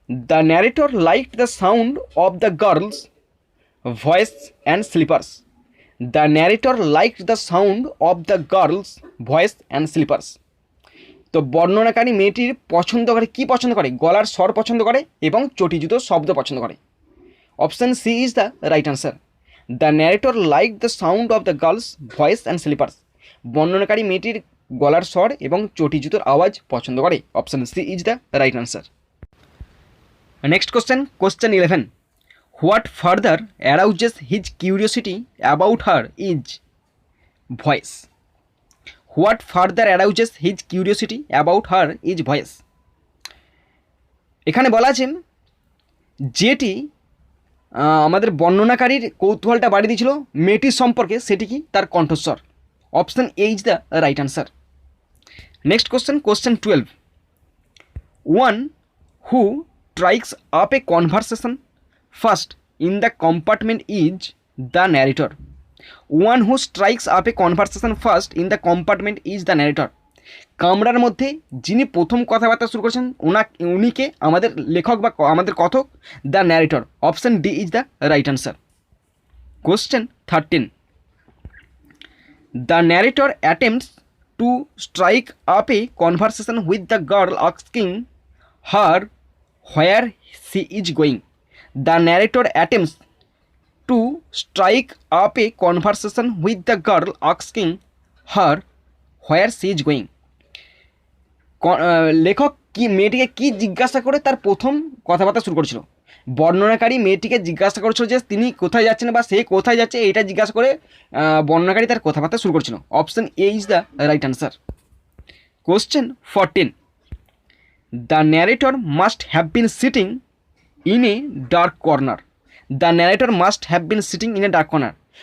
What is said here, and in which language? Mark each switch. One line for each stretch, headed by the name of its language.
English: The narrator liked the sound of the girl's voice and slippers. The narrator liked the sound of the girl's voice and slippers.
Bangla: তো বর্ণনাকারী মেয়েটির পছন্দ করে, কি পছন্দ করে? গলার স্বর পছন্দ করে এবং চটি জুতোর শব্দ পছন্দ করে।
English: Option C is the right answer. The narrator liked the sound of the girl's voice and slippers.
Bangla: বর্ণনাকারী মেয়েটির গলার স্বর এবং চটি জুতোর আওয়াজ পছন্দ করে।
English: Option C is the right answer. Next question 11. What further arouses his curiosity about her is voice. What further arouses his curiosity about her is voice.
Bangla: এখানে বলা আছে যেটি আমাদের বর্ণনাকারীর কৌতূহলটা বাড়িয়ে দিয়েছিল মেয়েটির সম্পর্কে, সেটি কি? তার কণ্ঠস্বর।
English: Option A is the right answer. Next question 12. One who strikes up a conversation first in the compartment is the narrator. One who strikes up a conversation first in the compartment is the narrator.
Bangla: কামরার মধ্যে যিনি প্রথম কথাবার্তা শুরু করেছেন উনিকে আমাদের লেখক বা আমাদের কথক, the narrator.
English: Option D is the right answer. Question 13. The narrator attempts to strike up a conversation with the girl asking her where she is going. The narrator attempts to strike up a conversation with the girl asking her where she is going.
Bangla: লেখক কি মেয়েটিকে কি জিজ্ঞাসা করে তার প্রথম কথাবার্তা শুরু করেছিল? বর্ণনাকারী মেয়েটিকে জিজ্ঞাসা করেছিল যে তিনি কোথায় যাচ্ছেন বা সে কোথায় যাচ্ছে, এটা জিজ্ঞাসা করে বর্ণনাকারী তার কথাবার্তা শুরু করেছিল।
English: Option A is the right answer. Question 14. The narrator must have been sitting in a dark corner. The narrator must have been sitting in a dark corner.